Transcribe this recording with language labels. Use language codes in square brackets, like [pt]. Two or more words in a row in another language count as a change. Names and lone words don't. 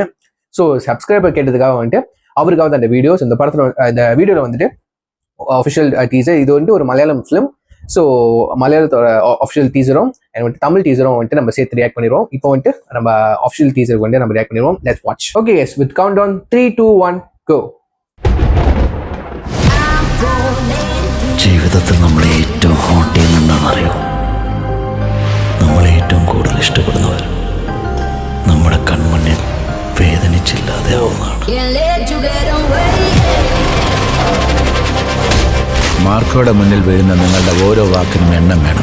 [ta] ஸோ சப்ஸ்கிரைபர் கேட்டதுக்காக வந்துட்டு அவருக்காக அந்த வீடியோஸ் இந்த படத்தில் இந்த வீடியோவில் வந்துட்டு [en] official teaser. [ta] இது வந்துட்டு ஒரு மலையாளம் ஃபிலிம். ஸோ மலையாளத்தோட அஃபிஷியல் டீசரும் அண்ட் வந்துட்டு தமிழ் டீசரும் வந்துட்டு நம்ம சேர்த்து ரியாக்ட் பண்ணிடுவோம். இப்போ வந்துட்டு நம்ம அஃபிஷியல் டீசருக்கு வந்துட்டு நம்ம ரியாக்ட் பண்ணிடுவோம். [en] Let's watch. Okay yes, with countdown 3, 2, 1 go. [ml] ജീവിതത്തിൽ നമ്മളെ ഏറ്റവും ഹോട്ട് ചെയ്യുന്ന എന്താണെന്നറിയോ? നമ്മളെ ഏറ്റവും കൂടുതൽ ഇഷ്ടപ്പെടുന്നവർ നമ്മുടെ കൺമുന്നിൽ വേദനിച്ചില്ലാതെ ആവുന്നതാണ്. മാർക്കോയുടെ മുന്നിൽ വീഴുന്ന നിങ്ങളുടെ ഓരോ വാക്കിനും എണ്ണം വേണം.